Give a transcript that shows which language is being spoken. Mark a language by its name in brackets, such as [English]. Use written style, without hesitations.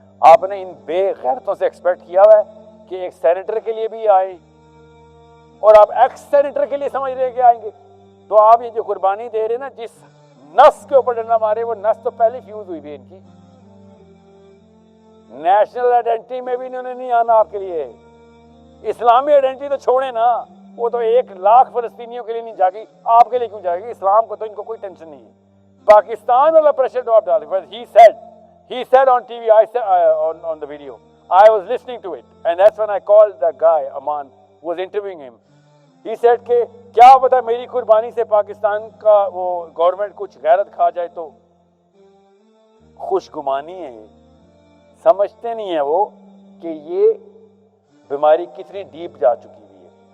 [Hindi] आपने इन बेगैरतों से एक्सपेक्ट किया हुआ है कि एक सेनेटर के लिए भी आए, और आप एक्स सेनेटर के लिए समझ रहे कि आएंगे, तो आप ये जो कुर्बानी दे रहे ना, जिस नस के ऊपर डंडा मारे वो नस तो पहले फ्यूज हुई भी इनकी। नेशनल आइडेंटिटी में भी इन्होंने नहीं आना आपके लिए, इस्लामी आइडेंटिटी तो छोड़े ना, वो तो 1 लाख फलस्तीनियों के लिए नहीं जाएगी, आपके लिए क्यों जाएगी? इस्लाम को तो इनको कोई टेंशन नहीं है। पाकिस्तान वाला प्रेशर तो आप डाल, [English] he said on TV, I said on the video, I was listening to it, and that's when I called that guy Aman who was interviewing him. He said [Hindi] कि क्या पता मेरी कुर्बानी से पाकिस्तान का वो गवर्नमेंट कुछ गैरत खा जाए, तो खुशगुमानी है ये, समझते नहीं है वो कि ये बीमारी कितनी डीप जा चुकी हुई है।